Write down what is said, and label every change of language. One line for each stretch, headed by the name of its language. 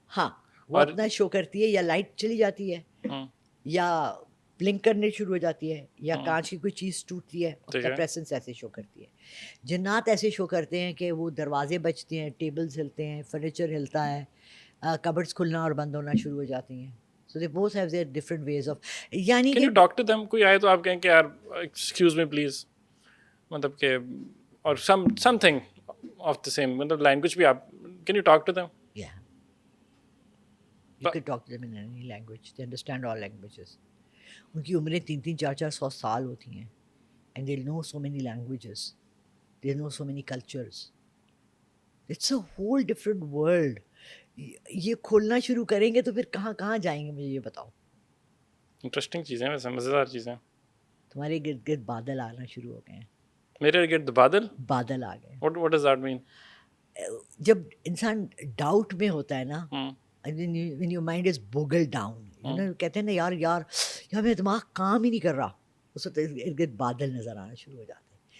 Urdu: ہاں, وہ اپنا شو کرتی ہے, یا لائٹ چلی جاتی ہے, یا بلنک کرنے شروع ہو جاتی ہے, یا کانچ کی کوئی چیز ٹوٹتی ہے, اس کا پریزنس ایسے شو کرتی ہے. جنات ایسے شو کرتے ہیں کہ وہ دروازے بجتے ہیں, ٹیبلز ہلتے ہیں, فرنیچر ہلتا ہے, کبرڈز کھلنا اور بند ہونا شروع ہو جاتی ہیں.
English: So they both have their different ways of, یعنی Can you talk to them?
Urdu: کوئی آئے تو آپ کہیں کہ یار ایکسکیوز می پلیز, مطلب کہ اور
English: something of the same
Urdu: مطلب لینگویج بھی آپ,
English: can you talk to them? Yeah. You can talk to them in any language. They understand all languages.
Urdu: ان کی عمریں 300, 400, 400 سال ہوتی ہیں,
English: and they'll know so many languages. They'll know so many cultures. It's a whole different world.
Urdu: یہ کھولنا شروع کریں گے تو پھر کہاں کہاں جائیں گے, مجھے یہ بتاؤ. انٹرسٹنگ چیزیں, ویسے مزیدار چیزیں. تمہارے گرد گرد بادل آنا شروع ہو گئے ہیں. میرے گرد بادل آ گئے.
English: What does that mean?
Urdu: جب انسان ڈاؤٹ میں ہوتا ہے نا,
English: when your mind is boggled down,
Urdu: کہتے ہیں نا یار میرا دماغ کام ہی نہیں کر رہا, اس وقت ارد گرد بادل نظر آنا شروع ہو جاتے ہیں.